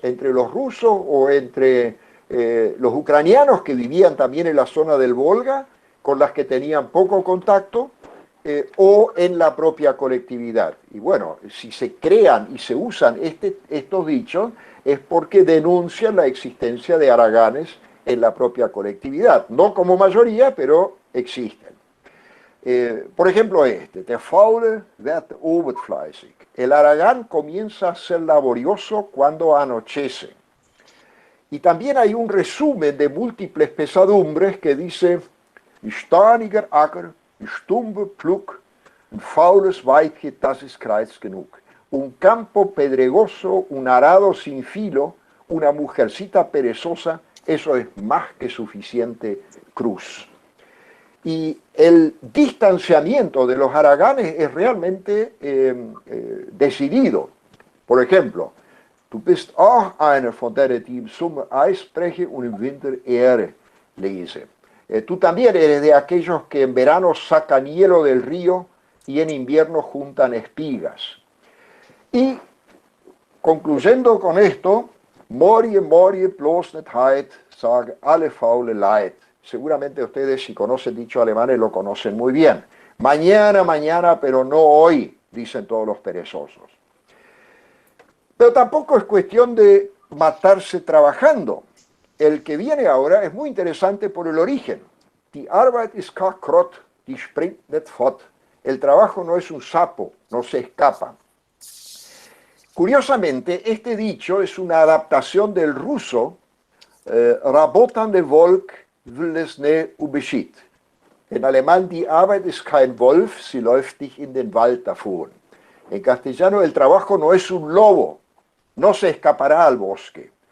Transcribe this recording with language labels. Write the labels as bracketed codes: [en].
[es] ¿Entre los rusos o entre los ucranianos que vivían también en la zona del Volga, con las que tenían poco contacto, o en la propia colectividad? Y bueno, si se crean y se usan estos dichos, es porque denuncian la existencia de haraganes en la propia colectividad. No como mayoría, pero existen. Por ejemplo, [de] der Faule wird oberfleißig. [es] El haragán comienza a ser laborioso cuando anochece. Y también hay un resumen de múltiples pesadumbres que dice: [de] Staniger Acker, stumbe Pflug, ein faules Weibchen, das ist Kreuz genug. [es] Un campo pedregoso, un arado sin filo, una mujercita perezosa, eso es más que suficiente cruz. Y el distanciamiento de los haraganes es realmente decidido. Por ejemplo, [de] du bist auch einer von denen, die im Sommer Eis brechen und im Winter Ehre lese. [es] Tú también eres de aquellos que en verano sacan hielo del río y en invierno juntan espigas. Y concluyendo con esto, [de] Morie, morie, bloß nicht heit, sage alle faule Leid. [es] Seguramente ustedes, si conocen dichos alemanes, lo conocen muy bien. Mañana, mañana, pero no hoy, dicen todos los perezosos. Pero tampoco es cuestión de matarse trabajando. El que viene ahora es muy interesante por el origen. [de] Die Arbeit ist kein Krott, die springt nicht fort. [es] El trabajo no es un sapo, no se escapa. Curiosamente, este dicho es una adaptación del ruso Rabotan de Volk will es ne ubeschied. En alemán, [de] die Arbeit ist kein Wolf, sie läuft dich in den Wald davon. [es] En castellano, el trabajo no es un lobo, no se escapará al bosque.